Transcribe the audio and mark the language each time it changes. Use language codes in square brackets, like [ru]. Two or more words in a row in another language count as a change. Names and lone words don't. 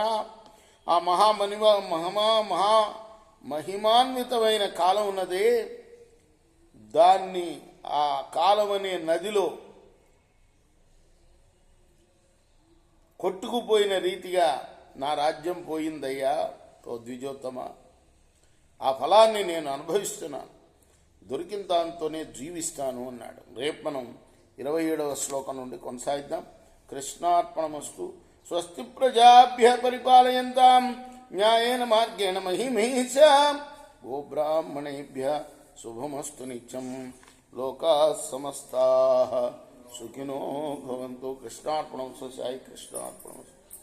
[te] ఆ మహిమాన్వితమైన కాలం ఉన్నదే, దాన్ని ఆ కాలం అనే నదిలో కొట్టుకుపోయిన రీతిగా నా రాజ్యం పోయిందయ్యా ఓ ద్విజోత్తమ. ఆ ఫలాన్ని నేను అనుభవిస్తున్నాను, దొరికిన దాంతోనే జీవిస్తాను అన్నాడు. రేపు మనం 27వ శ్లోకం నుండి కొనసాగిద్దాం. కృష్ణార్పణమస్తు. [sa] స్వస్తి ప్రజాభ్య పరిపాలయంతాం న్యాయేన మార్గేణ మహిమహీషాం. గోబ్రాహ్మణేభ్య శుభమస్తు నిత్యం. లోకా సమస్తాః సుఖినో భవంతు. కృష్ణార్పణమస్తు. [te] సాయి కృష్ణార్పణమస్తు.